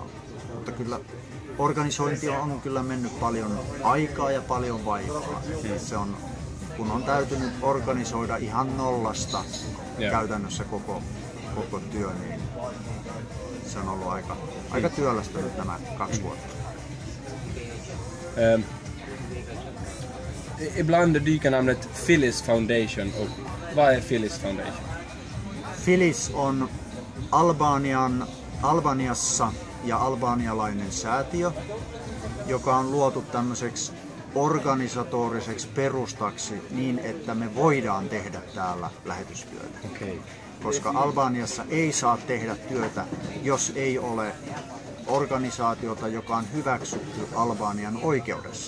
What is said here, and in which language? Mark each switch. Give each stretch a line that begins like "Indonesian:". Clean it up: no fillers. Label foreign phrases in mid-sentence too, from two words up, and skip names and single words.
Finnish: Mutta kyllä organisointi on kyllä mennyt paljon aikaa ja paljon vaivaa. Se on, kun on täytynyt organisoida ihan nollasta käytännössä koko työ, niin se on ollut aika työlästä nyt nämä 2 vuotta.
Swedish: Ibland dyker namnet Phyllis Foundation upp. Vad är Phyllis Foundation?
Finnish: Phyllis on Albaniassa ja albanialainen säätiö, joka on luotu tämmöiseksi organisatoriseksi perustaksi niin, että me voidaan tehdä täällä lähetystyötä. Koska Albaniassa ei saa tehdä työtä, jos ei ole organisaatiota, joka on hyväksytty Albanian oikeudessa.